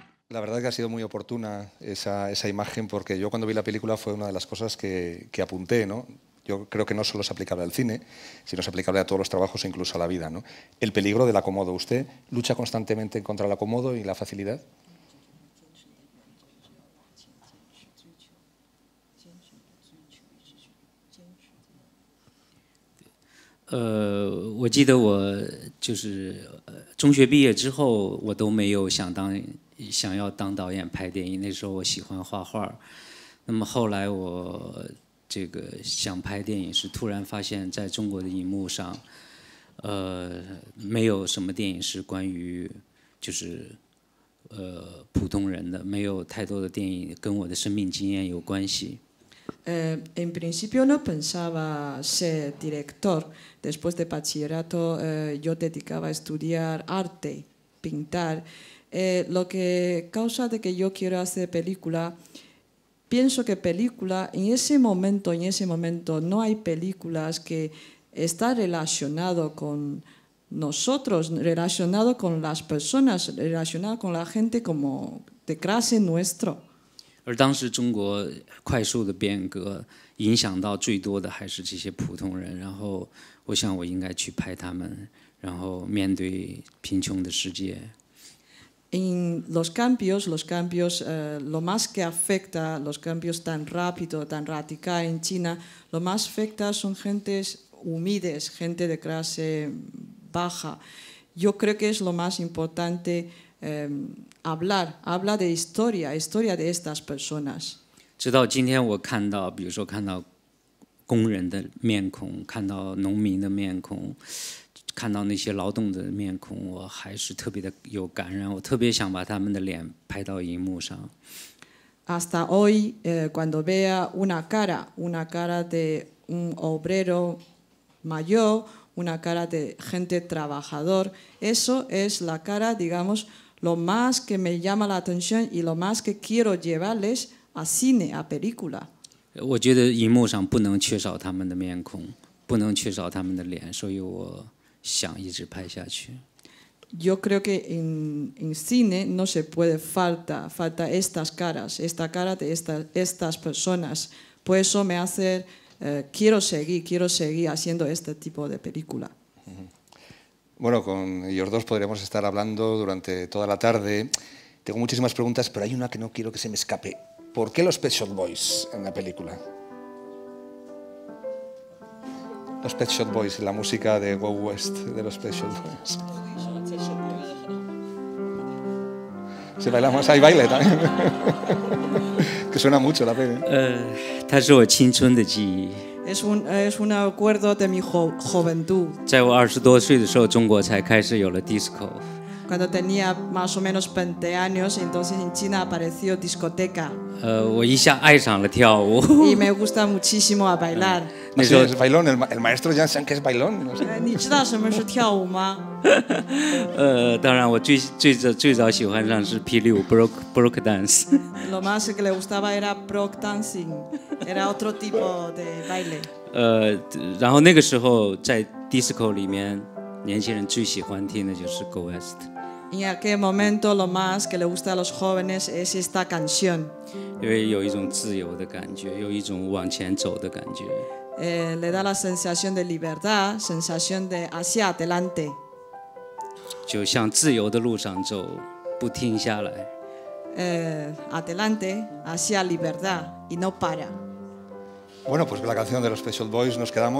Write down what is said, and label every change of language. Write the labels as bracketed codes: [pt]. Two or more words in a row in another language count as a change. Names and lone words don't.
[es] La verdad es que ha sido muy oportuna esa imagen, porque yo cuando vi la película fue una de las cosas que apunté, ¿no? Yo creo que no solo es aplicable al cine, sino es aplicable a todos los trabajos e incluso a la vida, ¿no? El peligro del acomodo. ¿Usted lucha constantemente contra el acomodo y la facilidad? [zh] 我记得我就是中学毕业之后，我都没有想要当导演拍电影。那时候我喜欢画画，那么后来我这个想拍电影，是突然发现在中国的荧幕上，没有什么电影是关于就是普通人的，没有太多的电影跟我的生命经验有关系。 [es] En principio no pensaba ser director. Después de bachillerato yo dedicaba a estudiar arte, pintar. Lo que causa de que yo quiero hacer película, pienso que película, en ese momento no hay películas que está relacionado con nosotros, relacionado con las personas, relacionado con la gente como de clase nuestro. [zh] 而当时中国快速的变革，影响到最多的还是这些普通人。然后我想我应该去拍他们，然后面对贫穷的世界。 [es] En los cambios, lo más que afecta, los cambios tan rápido, tan radical en China, lo más afecta son gentes humildes, gente de clase baja. Yo creo que es lo más importante. Habla de historia de estas personas. [zh] 直到今天我看到，比如说看到工人的面孔，看到农民的面孔，看到那些劳动者的面孔，我还是特别的有感染。我特别想把他们的脸拍到荧幕上。 [es] Hasta hoy, cuando vea una cara de un obrero mayor, una cara de gente trabajador, eso es la cara, digamos, lo más que me llama la atención y lo más que quiero llevarles a cine, a película. [zh] 我觉得荧幕上不能缺少他们的面孔，不能缺少他们的脸，所以我想一直拍下去。 [es] Yo creo que en cine no se puede falta estas caras, esta cara de estas personas. Por eso me hace quiero seguir haciendo este tipo de película. Bueno, con ellos dos podríamos estar hablando durante toda la tarde. Tengo muchísimas preguntas, pero hay una que no quiero que se me escape. ¿Por qué los Pet Shop Boys en la película? Los Pet Shop Boys, la música de Go West de los Pet Shop Boys. Si bailamos, hay baile también. Que suena mucho la peli. [zh] 它是我青春的记忆。 [es] Es un acuerdo de mi juventud. [zh] 在我20多岁的时候，中国才开始有了 disco。 [es] Cuando tenía más o menos 20 años, entonces en China apareció discoteca. [zh] 我一下爱上了跳舞。 [es] Y me gusta muchísimo a bailar. [zh] 那时候 [es] es bailón, el maestro ya sabe que es bailón. [zh] 你知道什么是跳舞吗？当然我最早喜欢上是霹雳舞 [en] broke dance。 [es] Lo más que le gustaba era [en] broke dancing, [es] era otro tipo de baile. [zh] 然后那个时候在 disco 里面，年轻人最喜欢听的就是 Go West。 [es] En aquel momento lo más que le gusta a los jóvenes es esta canción. [zh] 因为有一种自由的感觉，有一种往前走的感觉。 [es] Le da la sensación de libertad, sensación de hacia adelante. [zh] 就向自由的路上走，不停下来。 [es] Adelante, hacia libertad y no para. Bueno, pues con la canción de los Pet Shop Boys nos quedamos.